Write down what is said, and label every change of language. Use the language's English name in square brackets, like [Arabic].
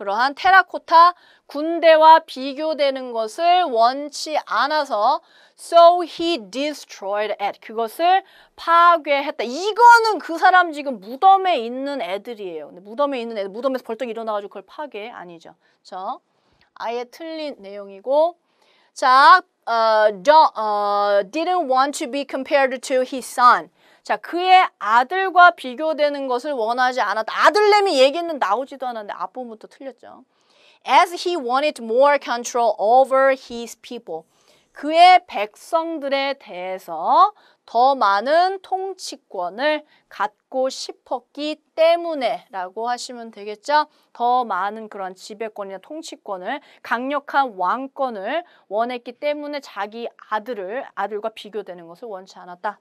[Korean] 그러한 테라코타 군대와 비교되는 것을 원치 않아서 [English] so he destroyed it. [Korean] 그것을 파괴했다. 이거는 그 사람 지금 무덤에 있는 애들이에요. 근데 무덤에 있는 애들, 무덤에서 벌떡 일어나가지고 그걸 파괴? 아니죠. 저 아예 틀린 내용이고 자, [English] didn't want to be compared to his son. [Korean] 자, 그의 아들과 비교되는 것을 원하지 않았다. 아들내미 얘기는 나오지도 않았는데 앞부분부터 틀렸죠. [English] As he wanted more control over his people. [Korean] 그의 백성들에 대해서 더 많은 통치권을 갖고 싶었기 때문에 라고 하시면 되겠죠. 더 많은 그런 지배권이나 통치권을 강력한 왕권을 원했기 때문에 자기 아들과 비교되는 것을 원치 않았다.